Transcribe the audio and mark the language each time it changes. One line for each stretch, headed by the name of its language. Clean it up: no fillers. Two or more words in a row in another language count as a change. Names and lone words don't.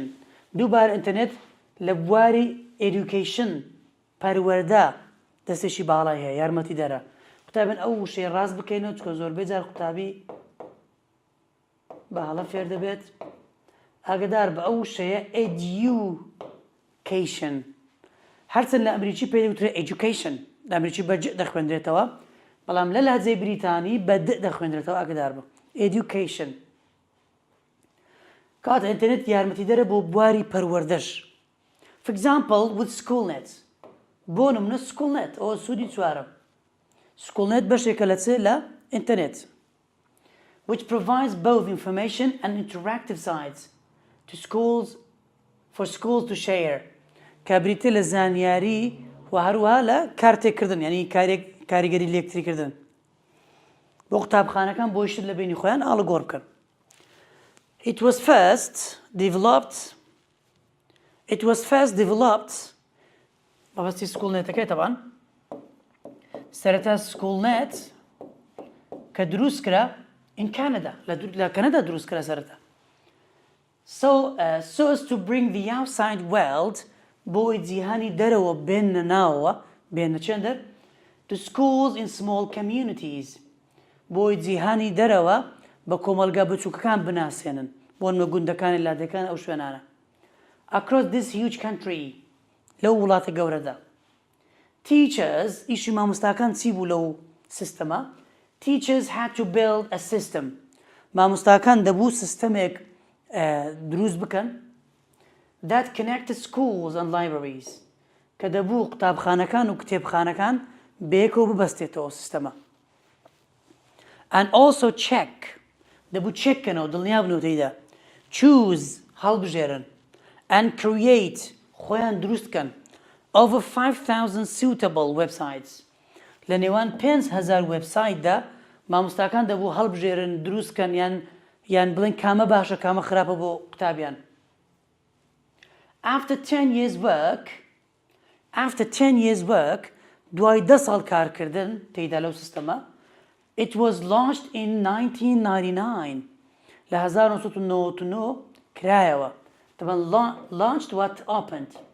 Central Kurdish: دووبارە ئینتەرنێت لە بواری education پەروەردە دەستێکی باڵای هەیە، یارمەتی دەرە. قوتابن ئەو وشەی ڕاست بکەینەوە، چکە زۆربەی جار قوتابی باڵە فێر دەبێت. ئاگادار بە ئەو وشەیە education. هەرچەند لە ئەمریکی پێی دەوترێت education، لە ئەمریکی بە ج دەخوێندرێتەوە، بەڵام لە لەهجەی بریتانی بە د دەخوێندرێتەوە. ئاگادار بە education. کاتە ئینتەرنێت یارمەتی دەرە بۆ بواری پەروەردەش.
English: For example, with SchoolNet.
Central Kurdish: بۆ نمونە SchoolNet ئەوە سوودی چوارە. SchoolNet بەشێکە لە چ؟ لە ئینتەرنێت.
English: Which provides both information and interactive sites to schools for schools to share.
Central Kurdish: کە بریتە لە زانیاری و هەروەها لە کارتێککردن، یعنی کاریگەری لێکتریکردن. بۆ قوتابخانەکان بۆ شت لە بینی خۆیان ئاڵگۆڕ بکەن.
English: It was first developed
Central Kurdish: بەبەستی SchoolNetەکەی طبعا سەرەتا SchoolNet کە دروست کرا
English: in Canada،
Central Kurdish: لە کەنەدا دروست کرا سەرەتا.
English: So as to bring the outside world
Central Kurdish: بۆی جیهانی دەرەوە بێنە ناوەوە، بێنە چێندەر
English: to schools in small communities.
Central Kurdish: بۆی جیهانی دەرەوە بە کۆمەلگا بچووکەکان بناسێنن، بۆ نمە گوندەکانی لادەکان ئەو شوێنانە.
English: Across this huge country،
Central Kurdish: لەو وڵاتە گەورەدا. Teachers، ئیشی مامۆستاکان چی بوو لەو سیستەمە؟
English: Teachers had to build a system.
Central Kurdish: مامۆستاکان دەبوو سیستەمێک دروست بکەن
English: that connected schools and libraries.
Central Kurdish: کە دەبوو قوتابخانەکان و کتێبخانەکان بەیەکەوە ببەستێتەوە سیستەمە.
English: and also check
Central Kurdish: دەبوو چێککەنەوە دڵنیا بنەوە تێیدا choose هەڵبژێرن and create خۆیان دروستکەن
English: over 5,000 suitable websites
Central Kurdish: لە نێوان 5,000 وێبسایتدا مامۆستاکان دەبوو هەڵبژێرن دروستکەن یان بڵێن کامە باشە کامە خراپە بۆ قوتابیان
English: after 10 years work
Central Kurdish: دوای 10 ساڵ کارکردن تێیدا لەو سیستەمە
English: it was launched in 1999
Central Kurdish: لە 1999 کرایەوە طبعا
English: launched what opened